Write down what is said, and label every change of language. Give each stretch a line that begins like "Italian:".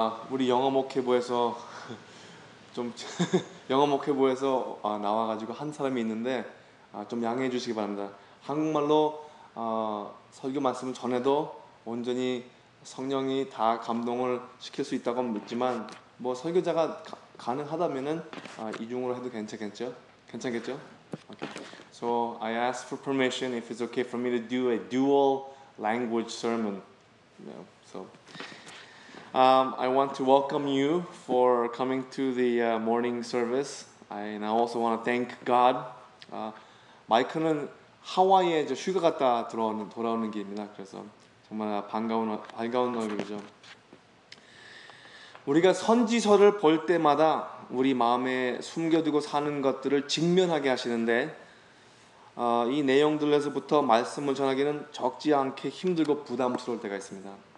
Korean: 우리 영어 목회부에서 좀 영어 목회부에서 나와가지고 한 사람이 있는데 좀 양해해 주시기 바랍니다. 한국말로 설교 말씀을 전해도 온전히 성령이 다 감동을 시킬 수 있다고 믿지만 뭐 설교자가 가능하다면은 이중으로 해도 괜찮겠죠?
English: Okay. So I asked for permission if it's okay for me to do a dual language sermon. So I want to welcome you for coming to the morning service. And I also want to thank God.
Korean: 마이크는 하와이에 휴가 갔다 돌아오는 길입니다. 그래서 정말 반가운 얼굴이죠. 우리가 선지서를 볼 때마다 우리 마음에 숨겨두고 사는 것들을 직면하게 하시는데 이 내용들에서부터 말씀을 전하기는 적지 않게 힘들고 부담스러울 때가 있습니다.